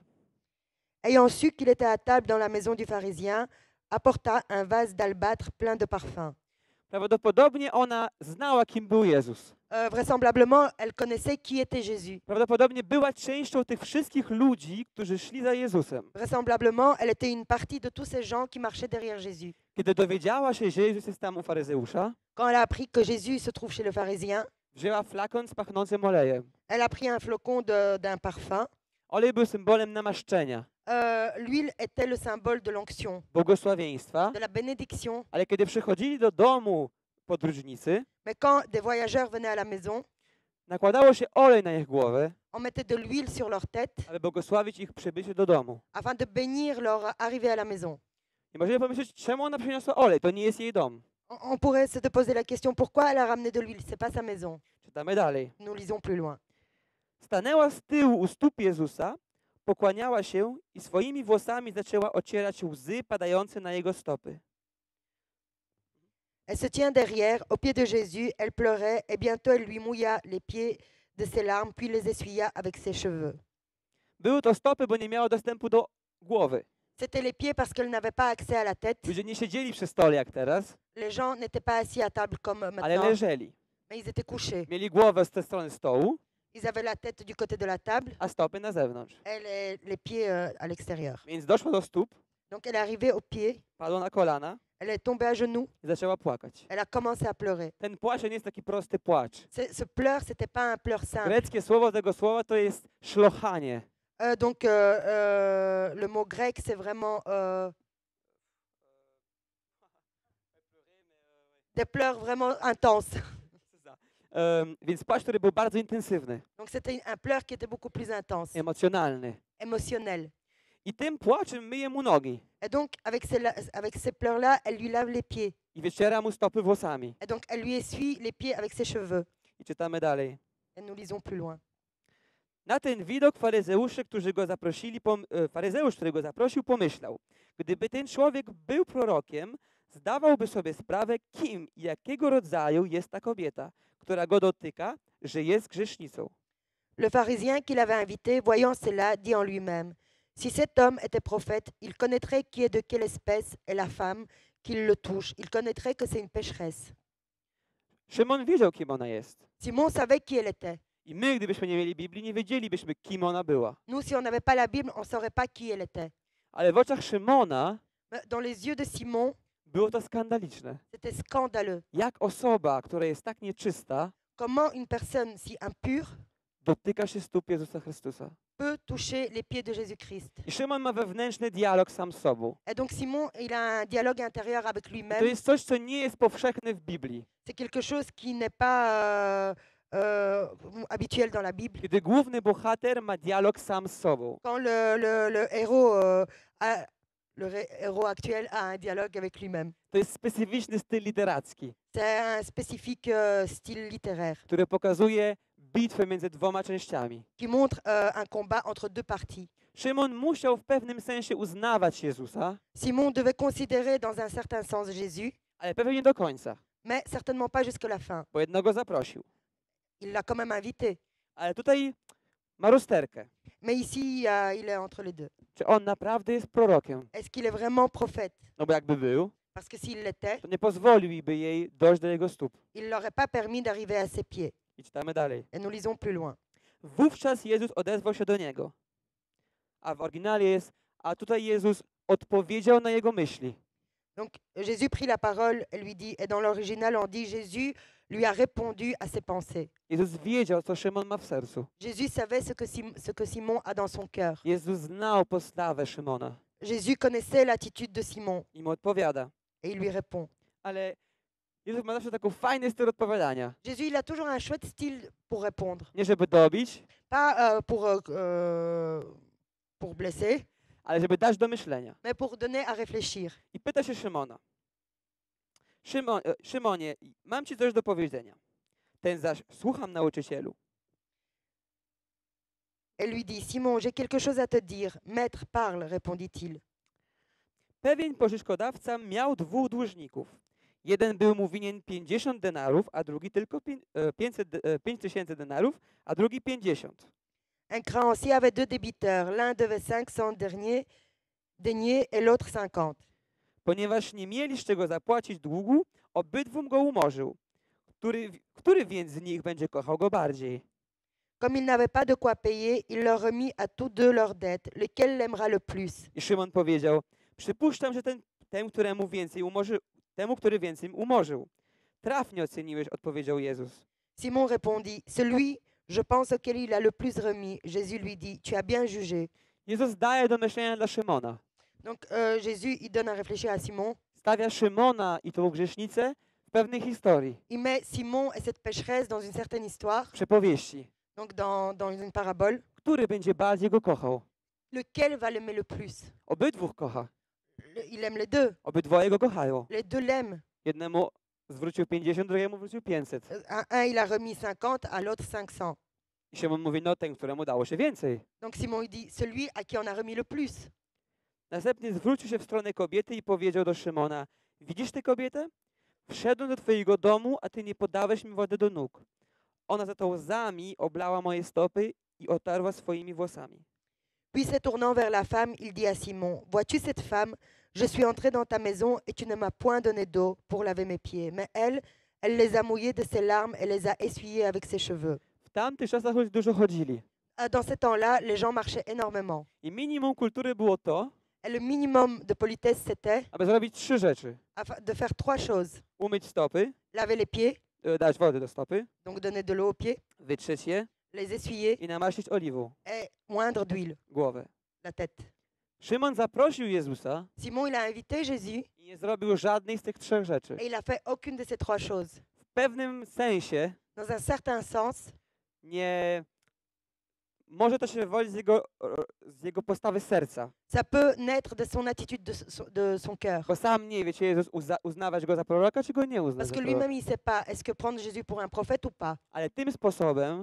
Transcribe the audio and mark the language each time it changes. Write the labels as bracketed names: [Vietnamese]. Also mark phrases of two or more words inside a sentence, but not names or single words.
[French] Ayant su qu'il était à table dans la maison du pharisien, apporta un vase d'albâtre plein de parfums. [Polish] Prawdopodobnie ona znała, kim był Jezus. [French] Vraisemblablement, elle connaissait qui était Jésus. [Polish] Prawdopodobnie była częścią tych wszystkich ludzi, którzy szli za Jezusem. [French] Vraisemblablement, elle était une partie de tous ces gens qui marchaient derrière Jésus. [Polish] Kiedy dowiedziała się, że Jezus jest tam u faryzeusza, [French] Quand elle a appris que Jésus se trouve chez le pharisien, [Polish] wzięła flakon z pachnącym olejem. [French] elle a pris un flocon d'un parfum. [Polish] Olej był symbolem namaszczenia, [French] L'huile était le symbole de l'onction, [Polish] błogosławieństwa, [French] de la bénédiction. [Polish] ale kiedy przychodzili do domu podróżnicy, [French] Mais quand des voyageurs venaient à la maison, [Polish] nakładało się olej na ich głowę, [French] on mettait de l'huile sur leur tête [Polish] aby błogosławić ich przybycie do domu. [French] afin de bénir leur arrivée à la maison. [Polish] I możemy pomyśleć, czemu ona przyniosła olej? To nie jest jej dom. [French] On pourrait se poser la question, pourquoi elle a ramené de l'huile? C'est pas sa maison. [Polish] Czytamy dalej. [French] Nous lisons plus loin. [Polish] Stanęła z tyłu u stóp Jezusa, pokłaniała się i swoimi włosami zaczęła ocierać łzy padające na jego stopy. [French] Elle se tient derrière, au pied de Jésus, elle pleurait, et bientôt elle lui mouilla les pieds de ses larmes, puis les essuya avec ses cheveux. [Polish] Były to stopy, bo nie miała dostępu do głowy. [French] C'était les pieds parce qu'elle n'avait pas accès à la tête. [Polish] Ludzie nie siedzieli przy stole jak teraz, [French] Les gens n'étaient pas assis à table comme [Polish] ale [French] maintenant, [Polish] leżeli. [French] mais ils étaient couchés. [Polish] Mieli głowę z tej strony stołu, [French] Ils avaient la tête du côté de la table [Polish] a stopy na zewnątrz. [French] et les pieds à l'extérieur. [Polish] Więc doszła do stóp, [French] Donc elle est arrivée aux pieds, [Polish] padła na kolana [French] elle est tombée à genoux, [Polish] i zaczęła płakać. [French] elle a commencé à pleurer. [Polish] Ten płacz nie jest taki prosty płacz. [French] Ce pleur, c'était pas un pleur simple. [Polish] Greckie słowo tego słowa to jest szlochanie. [French] Donc le mot grec, c'est vraiment des pleurs vraiment intenses. [Polish] Więc płacz, który był bardzo intensywny, [French] Donc c'était un pleur qui était beaucoup plus intense, [Polish] emocjonalny. [French] émotionnel. [Polish] I tym płaczem myje mu nogi [French] Et donc avec ces pleurs-là, elle lui lave les pieds. [Polish] i wyciera mu stopy włosami. [French] Et donc elle lui essuie les pieds avec ses cheveux. [Polish] I czytamy dalej. [French] Et nous lisons plus loin. [Polish] Na ten widok faryzeusz, który go zaprosił, pomyślał: gdyby ten człowiek był prorokiem, zdawałby sobie sprawę, kim i jakiego rodzaju jest ta kobieta, która go dotyka, że jest grzesznicą. [French] Le pharisien qui l'avait invité, voyant cela, dit en lui-même, si cet homme était prophète, il connaîtrait qui est de quelle espèce est la femme qui le touche. Il connaîtrait que c'est une pécheresse. [Polish] Szymon wiedział, kim ona jest. [French] Simon savait qui elle était. [Polish] I my, gdybyśmy nie mieli Biblii, nie wiedzielibyśmy, kim ona była. [French] Nous, si on n'avait pas la Bible, on ne saurait pas qui elle était. [Polish] Ale w oczach Szymona [French] Mais dans les yeux de Simon, [Polish] było to skandaliczne. [French] c'était scandaleux. [Polish] Jak osoba, która jest tak nieczysta, [French] Comment une personne si impure [Polish] dotyka się stóp Jezusa Chrystusa. [French] peut toucher les pieds de Jésus-Christ. [Polish] I Szymon ma wewnętrzny dialog sam z sobą. [French] Et donc Simon, il a un dialogue intérieur avec [Polish] To [French] lui-même. [Polish] jest coś, co nie jest powszechne w Biblii. [French] C'est quelque chose qui n'est pas habituel dans la Bible. [Polish] Kiedy główny bohater ma dialog sam z sobą. [French] Quand le héros, héros actuel a un dialogue avec lui-même. [Polish] To jest specyficzny styl literacki, [French] C'est un spécifique style littéraire [Polish] który pokazuje bitwę między dwoma częściami. [French] qui montre un combat entre deux parties. [Polish] Szymon musiał w pewnym sensie uznawać Jezusa, [French] Simon devait considérer dans un certain sens Jésus, [Polish] ale pewnie nie do końca, [French] mais certainement pas jusqu'à la fin. [Polish] bo jednego zaprosił. [French] Il l'a quand même invité. [Polish] Ale tutaj ma rozterkę. [French] Mais ici, il est entre les deux. [Polish] Czy on naprawdę jest prorokiem? [French] Est-ce qu'il est vraiment prophète? [Polish] No bo jakby był, [French] Parce que s'il l'était, [Polish] to nie pozwoliłby jej dojść do jego stóp. [French] il ne leur aurait pas permis d'arriver à ses pieds. [Polish] I czytamy dalej. [French] Et nous lisons plus loin. [Polish] Wówczas Jezus odezwał się do niego. A w oryginale jest, a tutaj Jezus odpowiedział na jego myśli. [French] Donc Jésus prit la parole et lui dit, et dans l'original on dit Jésus lui a répondu à ses pensées. [Polish] Jezus wiedział, co Szymon ma w sercu. [French] Jésus savait ce que Simon a dans son cœur. [Polish] Jezus znał postawę Szymona [French] Jésus connaissait l'attitude de Simon [Polish] i mu odpowiada. [French] et il lui répond. [Polish] Ale Jezus ma zawsze taki fajny styl odpowiadania. [French] Jésus, il a toujours un chouette style pour répondre. [Polish] Nie żeby dobić, [French] Pas pour blesser, [Polish] ale żeby dać do myślenia. [French] mais pour donner à réfléchir. [Polish] I pyta się Szymona. Szymonie, mam ci coś do powiedzenia. Ten zaś, słucham nauczycielu. [French] Elle lui dit, Simon, j'ai quelque chose à te dire. Maître, parle, répondit-il. [Polish] Pewien pożyczkodawca miał dwóch dłużników. Jeden był mu winien 50 denarów, a drugi tylko 5000 denarów, a drugi 50. [French] Un créancier avait deux débiteurs. L'un devait 500 deniers et l'autre 50. [Polish] Ponieważ nie mieli z czego zapłacić długu, obydwum go umorzył. Który więc z nich będzie kochał go bardziej? [French] Comme il n'avait pas de quoi payer, il leur remit à tous deux leurs dettes. Lequel l'aimera le plus? [Polish] I Szymon powiedział, przypuszczam, że temu, który więcej umorzył. Trafnie oceniłeś, odpowiedział Jezus. [French] Simon répondit, celui, je pense, auquel il a le plus remis. Jésus lui dit, tu as bien jugé. [Polish] Jezus daje do myślenia dla Szymona. [French] Donc Jésus, il donne à réfléchir à Simon. [Polish] Stawia Szymona i tą grzesznicę w pewnej historii, [French] Il met Simon et cette pécheresse dans une certaine histoire, [Polish] przypowieści. [French] donc dans une parabole. [Polish] Który będzie bardziej go kochał? [French] Lequel va l'aimer le plus? [Polish] Obydwóch kocha. [French] Il aime les deux. [Polish] Obydwoje go kochają. [French] Les deux l'aiment. [Polish] Jednemu zwrócił 50, drugiemu zwrócił 500. [French] Un, il a remis 50, à l'autre 500. [Polish] I Szymon mówi, no ten, któremu dało się więcej. [French] Donc Simon, il dit, celui à qui on a remis le plus. [Polish] Następnie zwrócił się w stronę kobiety i powiedział do Szymona, widzisz tę kobietę? Wszedłem do twojego domu, a ty nie podałeś mi wody do nóg. Ona za to łzami oblała moje stopy i otarła swoimi włosami. [French] Puis se tournant vers la femme, il dit à Simon, vois-tu cette femme? Je suis entré dans ta maison et tu ne m'as point donné d'eau pour laver mes pieds. Mais elle les a mouillés de ses larmes et les a essuyés avec ses cheveux. [Polish] W tamtych czasach ludzie dużo chodzili. [French] Dans ces temps-là, les gens marchaient énormément. [Polish] I minimum kultury było to, [French] Et le minimum de politesse, c'était [Polish] aby zrobić 3 rzeczy. [French] de faire trois choses. [Polish] Umyć stopy, [French] Laver les pieds, [Polish] dać wody do stopy, [French] donc donner de l'eau aux pieds, [Polish] wytrzeć je [French] les essuyer [Polish] i namaścić oliwą [French] et oindre d'huile [Polish] głowę. [French] la tête. [Polish] Szymon zaprosił Jezusa [French] Simon, il a invité Jésus [Polish] i nie zrobił żadnej z tych 3 rzeczy. [French] et il a fait aucune de ces trois choses. [Polish] W pewnym sensie [French] Dans un certain sens, [Polish] nie może to się wywodzić z jego postawy serca. [French] ça peut naître de son attitude, de son cœur. [Polish] Bo sam nie wie, czy Jezus uznawać go za proroka, czy go nie uznać [French] Parce [Polish] za [French] que [Polish] proroka. [French] lui-même, il ne sait pas, est-ce que prendre Jésus pour un prophète ou pas. [Polish] Ale tym sposobem